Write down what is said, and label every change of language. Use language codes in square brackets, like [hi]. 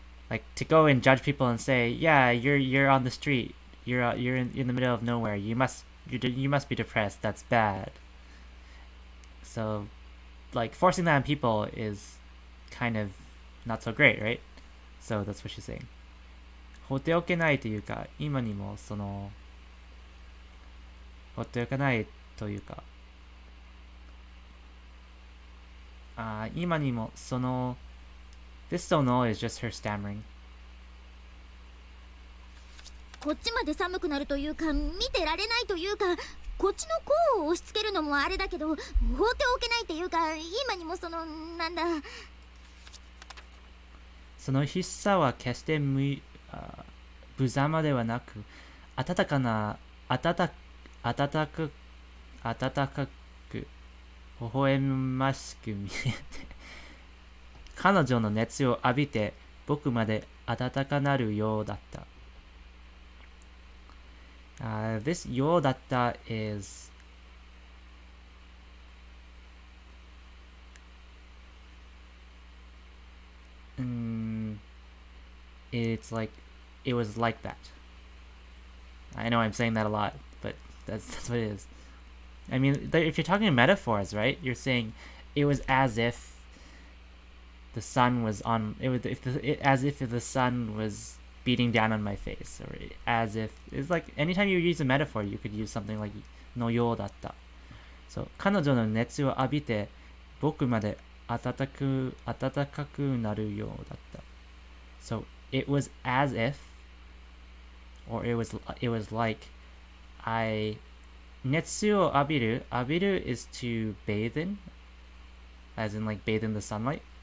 [en] like to go and judge people and say yeah you're on the street you're in the middle of nowhere you must be depressed that's bad so like forcing that on people is kind of not so great right so that's what she's saying [ja] 放っておけないというか今にもその放っておけないというか今にもその [en] This so no is just her stammering [ja] こっちまで寒くなるというか見てられないというかこっちの甲を押し付けるのもあれだけど放っておけないっていうか今にもそのなんだその必殺は決して無様ではなく温かく微笑ましく見えて彼女の熱を浴びて僕まで温かなるようだった。 [en] This [ja] ようだった [en] is it's like it was like that. I know I'm saying that a lot, but that's what it is. I mean, if you're talking metaphors, right? You're saying it was as if the sun was on. As if the sun was beating down on my face, or as if it's like anytime you use a metaphor, you could use something like [ja] のようだった。 [en] So [ja] 彼女の熱を浴びて僕まで暖かくなるようだった。 [en] So it was as if, or it was like I [ja] 熱を浴びる [en] is to bathe in, as in like bathe in the sunlight.